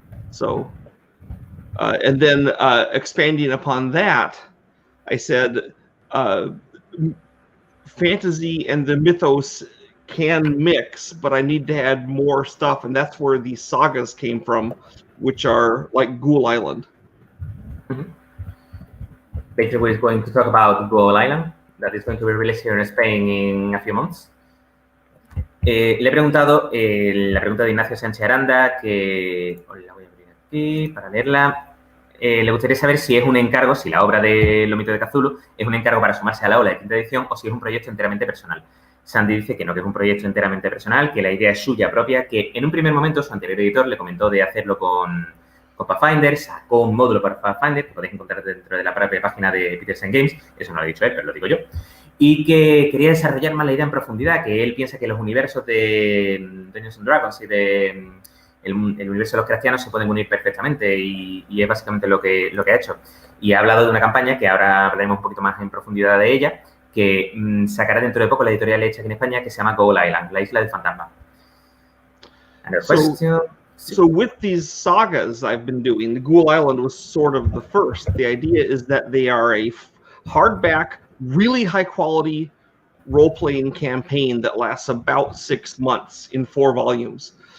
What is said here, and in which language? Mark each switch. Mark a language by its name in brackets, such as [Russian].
[English] So, and then expanding upon that, I said, fantasy and the mythos can mix, but I need to add more stuff, and that's where these sagas came from, which are like Ghoul Island. Mm-hmm. Basically, we're going to talk about Ghoul Island, that is going to be released here in Spain in a few months. [Spanish] Le he preguntado la pregunta de Ignacio Sánchez Aranda, que la voy a abrir aquí para leerla. Le gustaría saber si es un encargo, si la obra de Los Mitos de Cthulhu es un encargo para sumarse a la ola de quinta edición o si es un proyecto enteramente personal. Sandy dice que no, que es un proyecto enteramente personal, que la idea es suya propia, que en un primer momento su anterior editor le comentó de hacerlo con Pathfinder, sacó un módulo para Pathfinder, que podéis encontrar dentro de la propia página de Petersen Games, eso no lo ha dicho él, pero lo digo yo, y que quería desarrollar más la idea en profundidad, que él piensa que los universos de Dungeons and Dragons y de el universo de los cristianos se pueden unir perfectamente y es básicamente lo que ha hecho. Y ha hablado de una campaña que ahora hablaremos un poquito más en profundidad de ella, que sacará dentro de poco la editorial hecha aquí en España, que se llama Ghoul Island, la isla del fantasma. [English] So with these sagas I've been doing, the Ghoul Island was sort of the first. The idea is that they are a hardback, really high quality role-playing campaign that lasts about 6 months in 4 volumes.